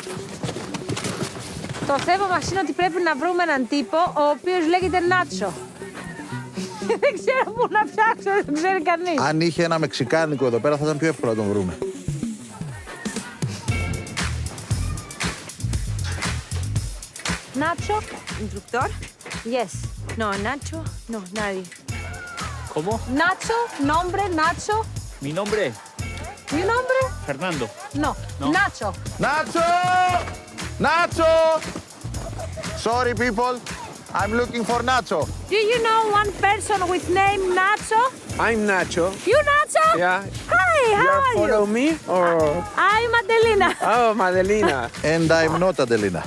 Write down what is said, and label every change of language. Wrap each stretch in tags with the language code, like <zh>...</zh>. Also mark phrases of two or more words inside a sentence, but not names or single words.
<el>Το θέμα μας είναι ότι πρέπει να βρούμε έναν τύπο ο οποίος λέγεται Νάτσο. Δεν ξέρω πού να ψάξω, δεν ξέρει κανείς. Αν είχε ένα μεξικάνικο εδώ πέρα θα ήταν πιο εύκολο να τον βρούμε. Νάτσο.</el> <es>¿Instructor? Yes. No, Nacho, no, nadie. ¿Cómo? Nacho, nombre, Nacho. Mi nombre, Mi nombre? Fernando. No. No. Nacho. Nacho! Nacho!</es> <en>Sorry people, I'm looking for Nacho. Do you know one person with name Nacho? I'm Nacho. You Nacho? Yeah. Hi, how are Follow you? me or I'm Adelina. oh Madelina. And I'm not Adelina.</en>